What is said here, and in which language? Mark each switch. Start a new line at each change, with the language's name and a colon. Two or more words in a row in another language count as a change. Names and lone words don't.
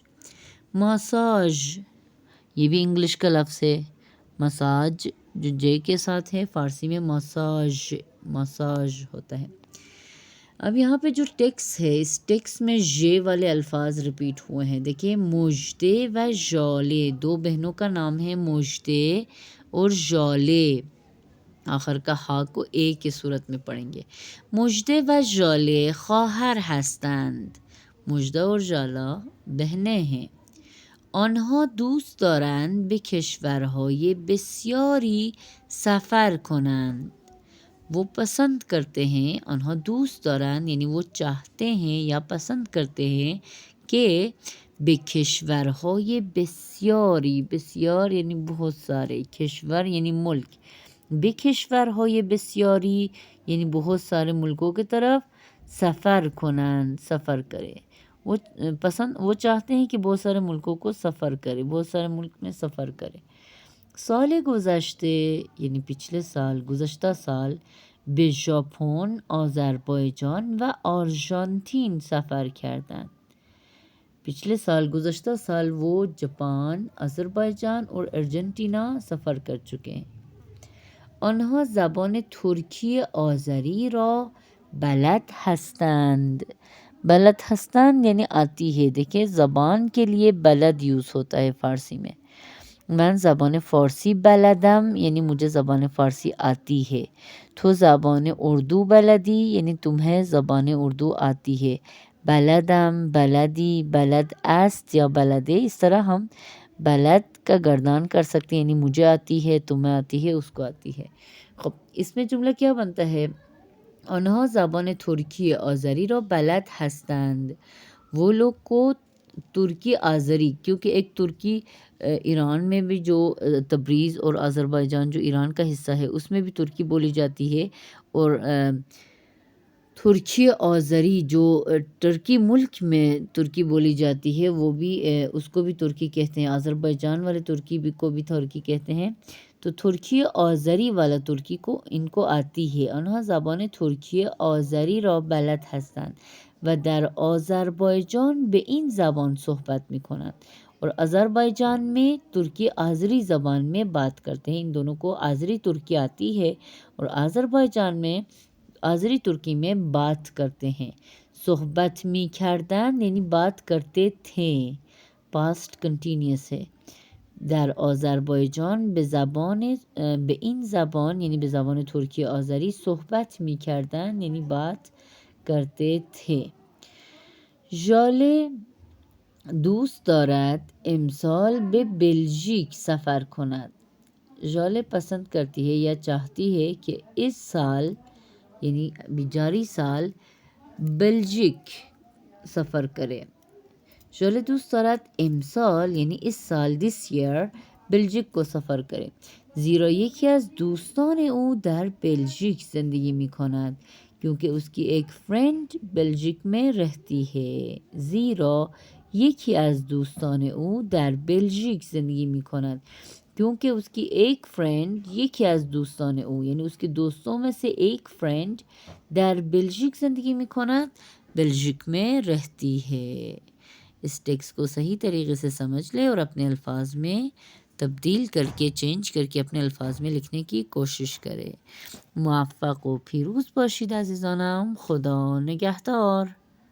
Urdu: مساج، یہ بھی انگلش کا لفظ ہے، مساج جو جے کے ساتھ ہے فارسی میں مساج، مساج ہوتا ہے۔ اب یہاں پہ جو ٹیکس ہے، اس ٹیکس میں ژ والے الفاظ ریپیٹ ہوئے ہیں، دیکھیں مژدے و ژالے، 2 بہنوں کا نام ہے مژدے اور ژالے، آخر کا ہا کو اے کی صورت میں پڑھیں گے۔
Persian: مژدے و ژالے خواهر هستند،
Urdu: مژدہ اور ژالہ بہنیں ہیں۔
Persian: آنها دوست دارند به کشورهای بسیاری سفر کنند،
Urdu: وہ پسند کرتے ہیں،
Persian: آنها دوست دارند
Urdu: یعنی وہ چاہتے ہیں یا پسند کرتے ہیں کہ
Persian: به کشورهای بسیاری،
Urdu: بسیار یعنی بہت سارے، کشور یعنی ملک،
Persian: به کشورهای بسیاری
Urdu: یعنی بہت سارے ملکوں کی طرف
Persian: سفر کنند،
Urdu: سفر کرے، وہ چاہتے ہیں کہ بہت سارے ملکوں کو سفر کرے، بہت سارے ملک میں سفر کرے.
Persian: سال گذشته
Urdu: یعنی پچھلے سال،
Persian: گذشتہ سال، به ژاپن، آذربایجان و آرژانتین سفر کردند.
Urdu: پچھلے سال، گزشتہ سال وہ جاپان، آذربائیجان اور ارجنٹینا سفر کر چکے ہیں.
Persian: آنها زبان ترکی آذری را بلد هستند. بلد هستند
Urdu: یعنی آتی ہے. دیکھیں زبان کے لیے بلد یوز ہوتا ہے فارسی میں.
Persian: من زبان فارسی بلدم
Urdu: یعنی مجھے زبان فارسی آتی ہے.
Persian: تو زبان اردو بلدی
Urdu: یعنی تمہیں زبان اردو آتی ہے.
Persian: بلدم، بلدی، بلد است یا بلده،
Urdu: اس طرح ہم بلد کا گردان کر سکتے ہیں، یعنی مجھے آتی ہے، تمہیں آتی ہے، اس کو آتی ہے. خب اس میں جملہ کیا بنتا ہے؟
Persian: آنها زبان ترکی آذری را بلد هستند.
Urdu: وہ لوگ کو ترکی آذری، کیونکہ ایک ترکی ایران میں بھی جو تبریز اور آذربائیجان جو ایران کا حصہ ہے اس میں بھی ترکی بولی جاتی ہے، اور ترکی آذری جو ترکی ملک میں ترکی بولی جاتی ہے وہ بھی اس کو بھی ترکی کہتے ہیں. آذربائیجان والے ترکی بھی کو بھی ترکی کہتے ہیں. تو ترکی آذری والا ترکی کو ان کو آتی ہے.
Persian: آنها زبان ترکی آذری را بلد هستند و در آذربایجان به این زبان صحبت میکنند.
Urdu: اور آذربائیجان میں ترکی آذری زبان میں بات کرتے ہیں. ان دونوں کو آذری ترکی آتی ہے اور آذربائیجان میں آذری ترکی میں بات کرتے ہیں.
Persian: صحبت می کردن
Urdu: یعنی بات کرتے تھے،
English: past continuous
Urdu: ہے.
Persian: در آذربایجان به این زبان یعنی به زبان ترکی آذری صحبت می کردن
Urdu: یعنی بات کرتے تھے.
Persian: ژاله دوست دارد امسال به بلژیک سفر کند.
Urdu: ژاله پسند کرتی ہے یا چاہتی ہے کہ اس سال یعنی جاری سال بلژیک سفر کرے.
Persian: ژاله دوست دارد امسال
Urdu: یعنی اس سال
English: this year
Urdu: بلژیک کو سفر کرے.
Persian: زیرا یکی از دوستان او در بلژیک زندگی می کند،
Urdu: کیونکہ اس کی ایک فرینڈ بلژیک میں رہتی ہے.
Persian: زیرا یکی از دوستان او در بلژیک زندگی می کند،
Urdu: کیونکہ اس کی ایک فرینڈ،
Persian: یکی از دوستان او
Urdu: یعنی اس کے دوستوں میں سے ایک فرینڈ
Persian: در بلژیک زندگی می کند،
Urdu: بلژیک میں رہتی ہے. اس ٹیکسٹ کو صحیح طریقے سے سمجھ لے اور اپنے الفاظ میں تبدیل کر کے چینج کر کے اپنے الفاظ میں لکھنے کی کوشش کرے.
Persian: موفق و پیروز باشید عزیزانم. خدا نگهدار.